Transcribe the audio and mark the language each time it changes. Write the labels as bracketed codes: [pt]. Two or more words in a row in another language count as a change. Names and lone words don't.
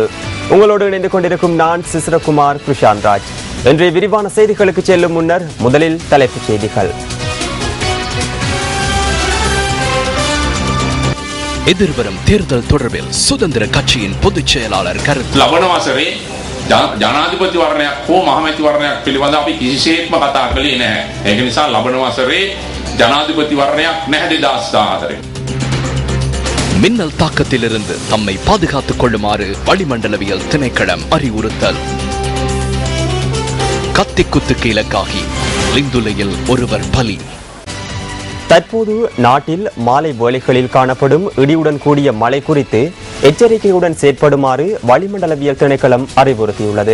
[ta] உங்களோடு இணைந்து கொண்டிருக்கும் நான் சிசிரகுமார் கிருஷாந்த் ராஜ். இன்றைய விரிவான செய்திகளுக்கு செல்லும் முன்னர் முதலில் தலைப்புச் செய்திகள். எதிர்வரும் தேர்தல் தொடர்பில் சுதந்திர கட்சியின் பொதுச் செயலாளர் கருத்து. [si] ලබනවසරේ ජනාධිපති වරණයක් හෝ මහමැති වරණයක් පිළිබඳ අපි කිසිසේත්ම කතා කළේ නැහැ. ඒක නිසා ලබනවසරේ ජනාධිපති වරණයක් නැහැ 2014. [ta] மின்னல் தாக்கத்திலிருந்து தம்மை பாதுகாத்துக் கொள்ளுமாறு வளிமண்டலவியல் திணைக்களம் அறிவுறுத்தல். கத்திக்குத்துக்கு இலக்காகி லிந்துலையில் ஒருவர் பலி. தற்போது நாட்டில் மாலை வேளைகளில் காணப்படும் இடியுடன் கூடிய மழை குறித்து எச்சரிக்கையுடன் செயற்படுமாறு வளிமண்டலவியல் திணைக்களம் அறிவுறுத்தியுள்ளது.